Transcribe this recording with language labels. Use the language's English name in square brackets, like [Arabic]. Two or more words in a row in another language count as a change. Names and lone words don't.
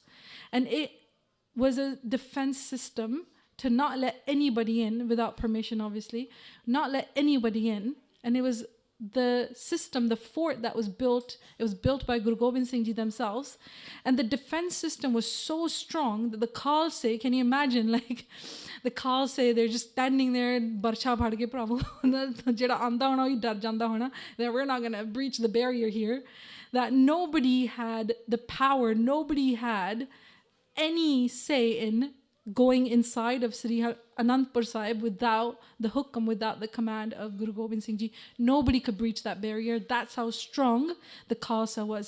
[English] And it was a defense system to not let anybody in, without permission obviously, not let anybody in. And it was the system, the fort that was built, it was built by Guru Gobind Singh Ji themselves. And the defense system was so strong that the Khalsa, can you imagine, like the Khalsa, they're just standing there, [Punjabi] ਬਰਸ਼ਾ ਭਾਦ ਕੇ ਪ੍ਰਭੂ, ਜੇੜਾ ਆਂਦਾ ਹੋਣਾ ਹੀ ਡਰ ਜਾਂਦਾ ਹੋਣਾ, [English] that we're not going to breach the barrier here, that nobody had the power, nobody had any say in going inside of Sri Anandpur Sahib without the hukam, without the command of Guru Gobind Singh Ji. Nobody could breach that barrier. That's how strong the Khalsa was.